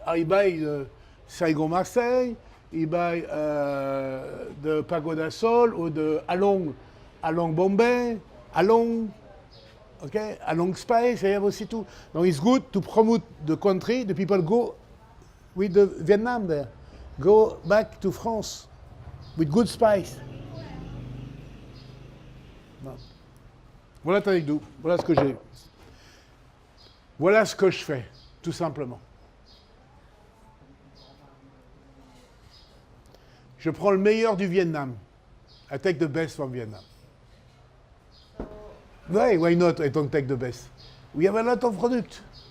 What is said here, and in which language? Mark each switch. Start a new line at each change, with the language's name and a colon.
English: He buy the Saigon Marseille, he buy the Pagoda Sol or the Along Bombay, Along, okay, Along Spice, I have also too. Now it's good to promote the country, the people go with the Vietnam there, go back to France with good spice.
French: Non. Voilà Taïdou, voilà ce que j'ai. Voilà ce que je fais, tout simplement. Je prends le meilleur du Vietnam.
English: I take the best from Vietnam. Why not I don't take the best? We have a lot of products.